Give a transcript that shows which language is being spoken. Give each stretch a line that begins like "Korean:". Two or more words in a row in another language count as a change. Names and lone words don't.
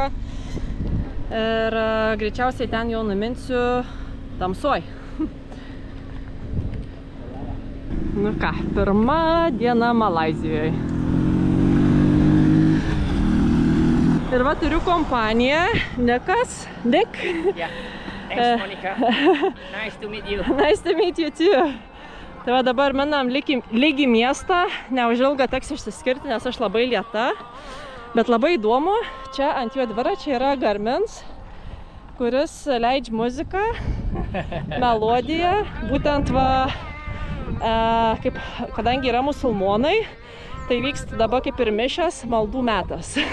Lithuanian: Ir greičiausiai ten jau numinsiu tamsoj. Nu ką, pirma diena Malaizijoje. Ir va, turiu kompaniją. Nikas. Nick.
English: Yeah. Thanks, Monica. Nice to meet you. Nice to meet you too.
Lithuanian: Tai va, dabar minam lygi miestą. Neužilga teks išsiskirti, nes aš labai lėta. Bet labai įdomu. Čia ant jo dviračio yra Garmins, kuris leidžia muziką, melodiją. Būtent va, kadangi yra musulmonai, tai vyksta dabar kaip ir mišias, maldų metas.